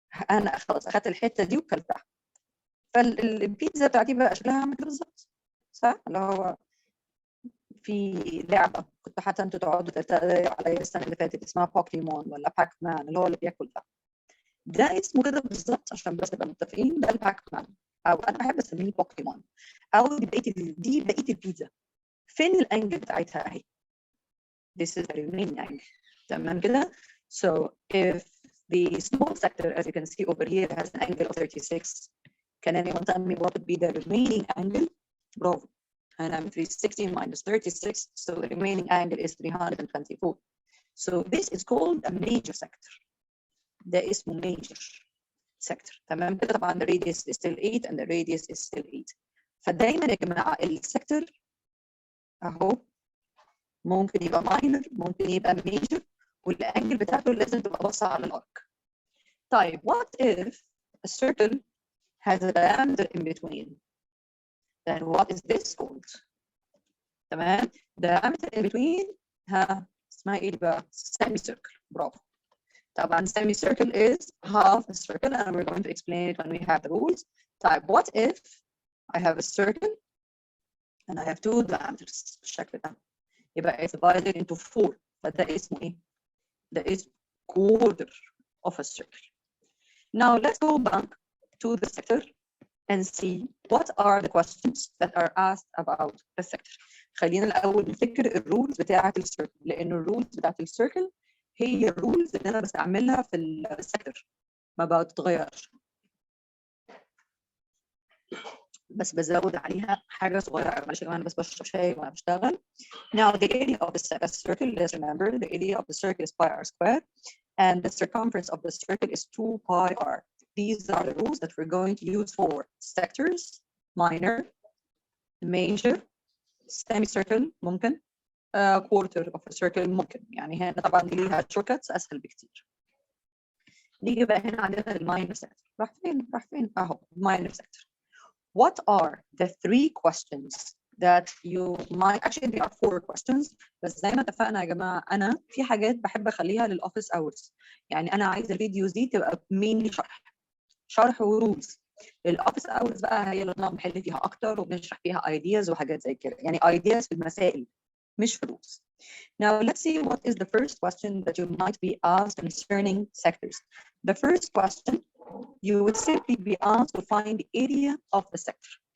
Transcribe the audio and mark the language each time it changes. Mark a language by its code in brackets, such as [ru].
[ar] أنا خلاص أخدت الحتة دي وكلتها، فالبيتزا بتاعتي بقى شكلها عامل كده بالظبط، صح؟ اللي هو في لعبه كنت حتى انتوا تقعدوا تتريقوا عليا السنه اللي فاتت اسمها بوكيمون ولا باك مان، اللي هو اللي بياكل ده اسمه كده بالظبط عشان بس نبقى متفقين. ده الباك مان، او انا بحب اسميه بوكيمون. او دي بقيه البيتزا. فين الانجل بتاعتها اهي؟ [en] This is the remaining angle. [ar] تمام كده. [en] So if the small sector, as you can see over here, has an angle of 36, can anyone tell me what would be the remaining angle? Bravo. And I'm 360 minus 36, so the remaining angle is 324. So this is called a major sector. [ar] ده اسمه [en] major sector. [ar] تمام كده. طبعا [en] the radius is still 8 and the radius is still 8. [ar] فدايما يا جماعه السكتور اهو ممكن يبقى minor، ممكن يبقى major، والانجل بتاعته لازم تبقى باصه على الارك. طيب [en] what if a circle has a diameter in between? Then what is this called? [ar] تمام. [en] diameter in between [ar] اسمها ايه بقى؟ [en] semicircle. [ar] برافو. طبعا [en] semicircle is half a circle and we're going to explain it when we have the rules. [ar] طيب [en] what if I have a circle and I have two diameters [ar] بالشكل ده؟ يبقى [en] it's divided into 4. [ar] فده اسمه ايه؟ ده اسمه [en] quarter of a circle. Now let's go back to the sector and see what are the questions that are asked about the sector. [ar] خلينا الأول نفتكر الرولز بتاعة السيركل، لأن الرولز بتاعة السيركل هي الرولز اللي أنا بستعملها في السكتر، ما بتتغيرش، بس بزود عليها حاجة صغيرة. معلش يا جماعة أنا بس بشرب شاي وأنا بشتغل. [en] Now the area of the circle, let's remember the area of the circle is pi r squared, and the circumference of the circle is 2 pi r. These are the rules that we're going to use for sectors, minor, major, semicircle [ar] ممكن، [en] quarter of a circle ممكن. [ar] يعني هنا طبعا دي ليها shortcuts أسهل بكتير. نيجي بقى هنا عندنا الماينر sector. راح فين؟ أهو minor sector. [en] What are the 3 questions that you might actually there are 4 questions، [ar] بس زي ما اتفقنا يا جماعه انا في حاجات بحب اخليها للاوفيس اورز. يعني انا عايزه الفيديوز دي تبقى mainly شرح ورولز. الاوفيس اورز بقى هي اللي بنحل فيها اكتر وبنشرح فيها ideas وحاجات زي كده، يعني ideas في المسائل مش في rules. [en] Now let's see what is the first question that you might be asked concerning sectors. The first question, you would simply be asked to find the area of the sector.